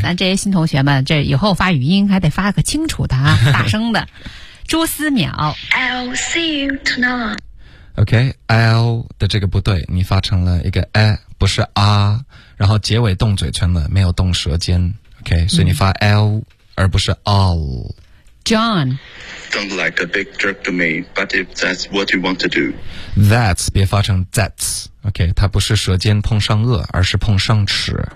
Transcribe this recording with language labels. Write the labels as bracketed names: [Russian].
[Chinese] 咱这些新同学们这以后发语音还得发个清楚的啊，大声的朱思淼 [English] I'll see you tonight [Chinese] OK, L 的这个不对，你发成了一个 A, 不是 R, 然后结尾动嘴唇了，没有动舌尖。 OK, 所以你发 L,、嗯、而不是 All. [English] John. Don't like a big jerk to me, but if that's what you want to do. [Chinese] That's, 别发成 that's. OK, 它不是舌尖碰上颚，而是碰上齿。